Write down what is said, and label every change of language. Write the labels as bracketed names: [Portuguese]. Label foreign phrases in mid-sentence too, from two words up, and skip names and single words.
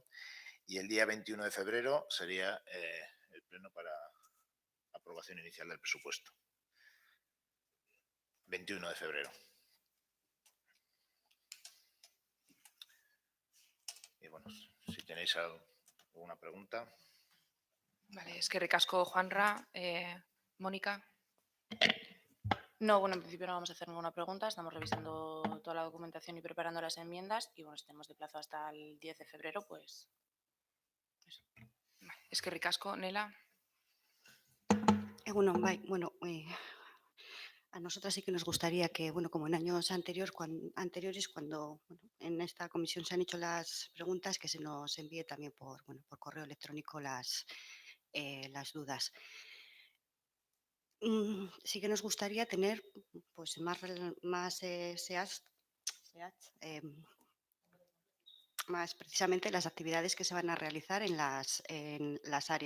[Spanish] Y el día 21 de febrero sería el pleno para aprobación inicial del presupuesto. 21 de febrero. Y bueno, si tenéis alguna pregunta. Vale, [Basque] eskerrik asko, Juanra. Mónica. [Spanish] No, bueno, en principio no vamos a hacer ninguna pregunta. Estamos revisando toda la documentación y preparando las enmiendas. Y bueno, si tenemos de plazo hasta el 10 de febrero, pues eso. Vale, [Basque] eskerrik asko, Nela. Egunon, bai, bueno, [Spanish] a nosotras sí que nos gustaría que, bueno, como en años anteriores, cuando en esta comisión se han hecho las preguntas, que se nos envíe también por correo electrónico las dudas. Sí que nos gustaría tener pues más más precisamente las actividades que se van a realizar en las áreas.